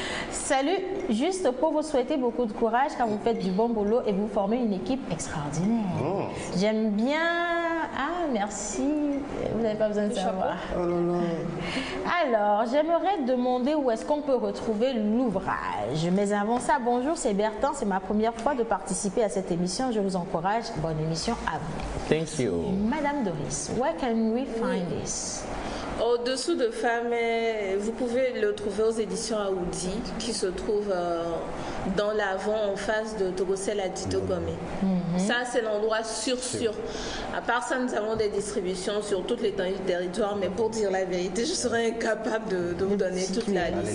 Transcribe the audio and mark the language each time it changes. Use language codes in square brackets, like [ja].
[fr] Salut, juste pour vous souhaiter beaucoup de courage car vous faites du bon boulot et vous formez une équipe extraordinaire. J'aime bien... Ah, merci, vous n'avez pas besoin de savoir. Alors, j'aimerais demander où est-ce qu'on peut retrouver l'ouvrage. Mais avant ça, bonjour, c'est Bertin, c'est ma première fois de participer à cette émission. Je vous encourage, bonne émission à vous. [en] Thank you. Madame Doris, where can we find this? [fr] Au-dessous de Femmes, vous pouvez le trouver aux éditions Aoudi, qui se trouve dans l'avant en face de Togocel à Tito Gomé. Ça, c'est l'endroit sûr. À part ça, nous avons des distributions sur toute l'étendue du territoire, mais pour dire la vérité, je serais incapable de vous donner toute la liste.